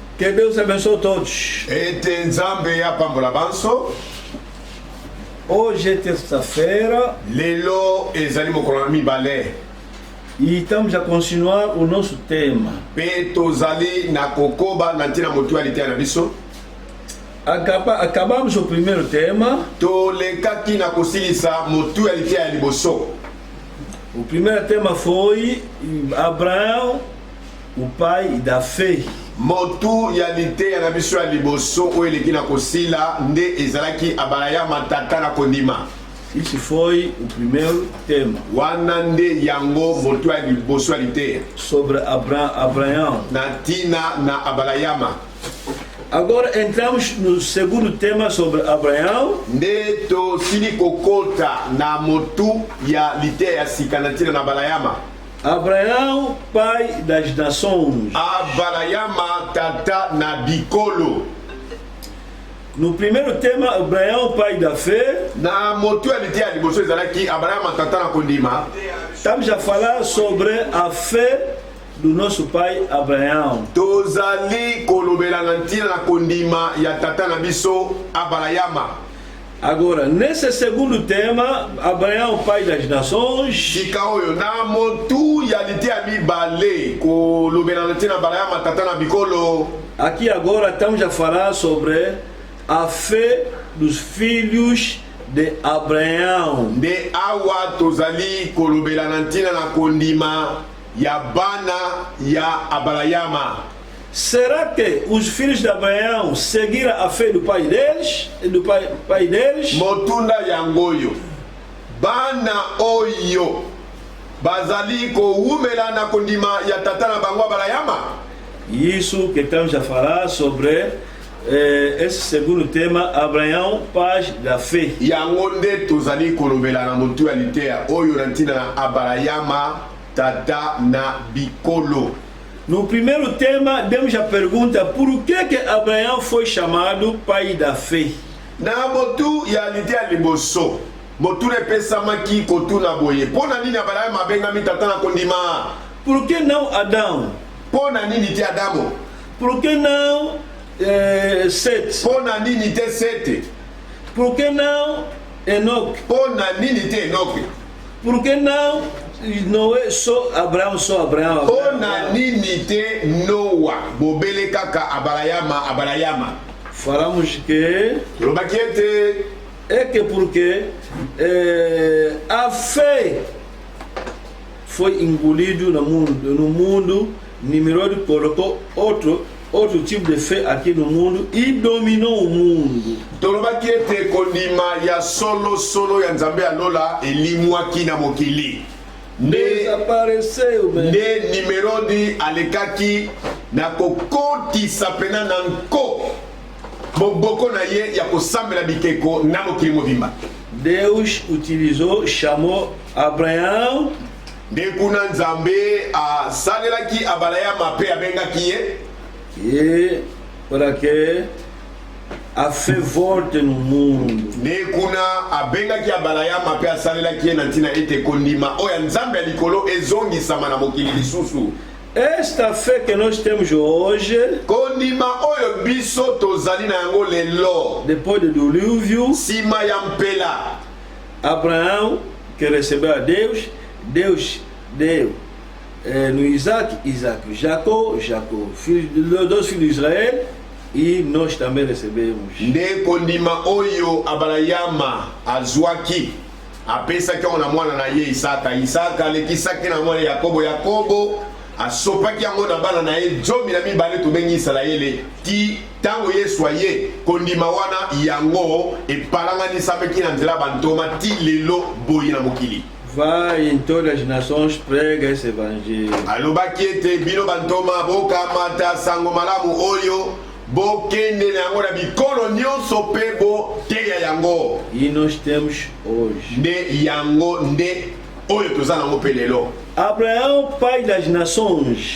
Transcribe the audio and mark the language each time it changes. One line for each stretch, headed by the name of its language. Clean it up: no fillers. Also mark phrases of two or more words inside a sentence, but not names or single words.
Portuguese: Que Deus abençoe todos.
Lingala: Ete nzambe ya pambola banso.
Portuguese: Hoje é terça-feira.
Lingala: Lelo ezali mokolo na mibale.
Portuguese: E estamos a continuar o nosso tema.
Lingala: Pe tozali na kokoba na ntina mutualité na biso.
Portuguese: Acabamos o primeiro tema.
Lingala: Tolekaki na kosilisa mutualité ya liboso.
Portuguese: O primeiro tema foi Abraão, o pai da fé.
Lingala: Motu ya lite ya na biso ya liboso oyo eleki na kosila nde ezalaki abalaya matata na kondima.
Portuguese: Esse foi o primeiro tema.
Lingala: Wana nde yango motu ya liboso ya lite
Portuguese: sobre Abraão.
Lingala: na tina na abalayama.
Portuguese: Agora entramos no segundo tema sobre Abraão.
Lingala: Nde tosili kokota na motu ya lite ya sika na tina na abalayama.
Portuguese: Abraão, pai das nações.
Lingala: Abalayama tata na bikolo.
Portuguese: No primeiro tema, Abraão, pai da fé.
Lingala: Na motu ya lite ya liboso ezalaki abalayama tata na kondima.
Portuguese: Estamos a falar sobre a fé do nosso pai Abraão.
Lingala: Tozali kolobela na ntina na kondima ya tata na biso abalayama.
Portuguese: Agora, nesse segundo tema, Abraão, pai das nações.
Lingala: Sika oyo na motu ya lite ya mibale kolobela na ntina abalayama tata na bikolo.
Portuguese: Aqui agora estamos a falar sobre a fé dos filhos de Abraão.
Lingala: Nde awa tozali kolobela na ntina na kondima ya bana ya abalayama.
Portuguese: Será que os filhos de Abraão seguiram a fé do pai deles? Do pai deles?
Lingala: Motunda yangoyo bana oyo bazali kowumela na kondima ya tata na bango abalayama.
Portuguese: Isso que estamos a falar sobre esse segundo tema, Abraão, pai da fé.
Lingala: Yango nde tozali kolobela na motu ya litea oyo na ntina na abalayama tata na bikolo.
Portuguese: No primeiro tema, demos a pergunta por que Abraão foi chamado pai da fé.
Lingala: Na motu ya litea liboso motu epesamaki kotuna boye pona nini abalayama abengami tata na kondima.
Portuguese: Por que não Adão?
Lingala: Pona nini te Adamo?
Portuguese: Por que não Sete?
Lingala: Pona nini te Sete?
Portuguese: Por que não Enoque?
Lingala: Pona nini te Enoque?
Portuguese: Por que não Noé, só Abraão?
Lingala: Pona nini te Noa? Bobele kaka abalayama.
Portuguese: Falamos que é que porque a fé foi engolido no mundo, Nimrod colocou outro tipo de fé aqui no mundo e dominou o mundo.
Lingala: Tolobaki ete kondima ya solo ya nzambe alola elimwaki na mokili.
Portuguese: Desapareceu,
Lingala: nde Nimrodi alekaki na kokotisa pena na nko moboko na ye ya kosambela bikeko na mokili mobimba.
Portuguese: Deus chamou Abraão.
Lingala: Nde kuna nzambe asalelaki abalayama pe abengaki ye.
Portuguese: E para que a fé volte no mundo.
Lingala: Nde kuna abengaki abalayama pe asalelaki ye na ntina ete kondima oya nzambe ya likolo ezongisama na mokili lisusu.
Portuguese: Esta fé que nós temos hoje,
Lingala: kondima oyo biso tozali na yango lelo,
Portuguese: depois do dilúvio,
Lingala: sima ya mpela,
Portuguese: Abraão que recebeu a Deus, Deus deu no Isaac, Jacó, dois filhos de Israel, e nós também recebemos.
Lingala: Nde kondima oyo abalayama azwaki apesaki yango na mwana na ye Isaka alekisaki na mwana Yakobo asopaki yango na bana na ye 12 tobengi Israele ti tango Yesu aye kondima wana yango epalanganisamaki na nzela bantoma ti lelo boye na mokili.
Portuguese: Vai em todas as nações, prega esse evangelho.
Lingala: Alobaki ete bino bantoma bokamata sango malamu oyo bokende na yango na bikolo nyonso pe boteya yango.
Portuguese: E nós temos hoje.
Lingala: Nde yango nde oyo toza nango pe lelo.
Portuguese: Abraão, pai das nações.